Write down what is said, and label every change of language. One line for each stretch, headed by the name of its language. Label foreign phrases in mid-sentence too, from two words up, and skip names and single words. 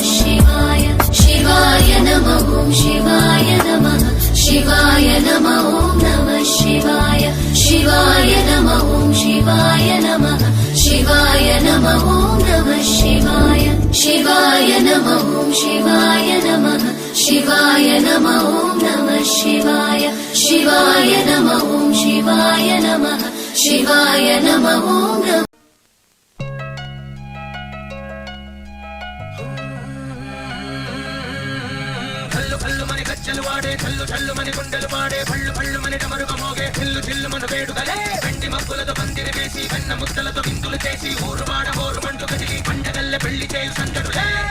Sanskrit: शिवाय शिवाय नमः शिवाय नमः शिवाय नमः नमः शिवाय शिवाय नमः शिवाय नमः शिवाय नमः नमः शिवाय शिवाय नमः शिवाय नमः शिवाय नमः नमः शिवाय शिवाय नमः शिवाय नमः शिवाय नमः नमः
Telugu: వాడే చల్లు చల్లు మని గుండెలు పాడే పళ్ళు పళ్ళు మని డమరుగ మోగే చిల్లు చిల్లు మన వేడుకలే వెండి మబ్బులతో పందిరి వేసి వెన్న ముద్దలతో విందులు చేసి ఊరు వాడ హోరు మంటు కదిలి పండగల్లె పెళ్లి చేయు సందడులే